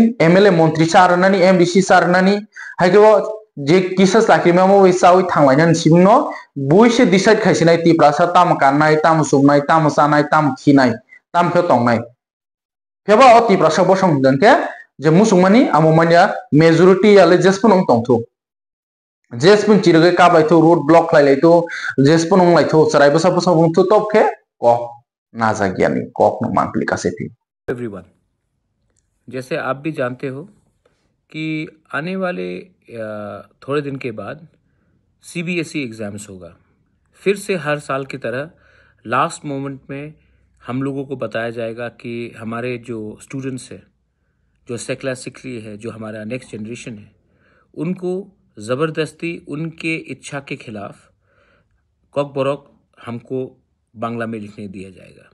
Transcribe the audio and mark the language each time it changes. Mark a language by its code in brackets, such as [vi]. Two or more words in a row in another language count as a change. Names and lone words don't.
[trp] एमएलए मंत्री सारनानि एमडीसी सारनानि हायगो जे किसास लाखिमामो वैसावै थांलायनानि सिबिनो बुइसे डिसाइड खायसिनाय त्रिपुरा सा ताम काननाय ताम सुमनाय ताम सानाय ताम खिनाय ताम खे तंनाय फेबा अ त्रिपुरा सा बसं गंके जे मुसुंमानि आमोमानिया मेजॉरिटी याले जेसपन तंथु जेसपन चिरगे काबलायथो [en] road block [trp] लायलायथो जेसपन लायथो सराय बसा बसा बुंथो तबखे कक नाजागियानि कक न मांकलि कासेथि [hi] एवरीवन जैसे आप भी जानते हो कि आने वाले थोड़े दिन के बाद [en] CBSE exams [hi] होगा फिर से हर साल की तरह [en] last moment [hi] में हम लोगों को बताया जाएगा कि हमारे जो स्टूडेंट्स हैं जो सेक्युलरली है, जो हमारा [en] next generation [hi] है, उनको ज़बरदस्ती उनके इच्छा के खिलाफ कॉकबोरोक हमको बांग्ला में लिखने दिया जाएगा।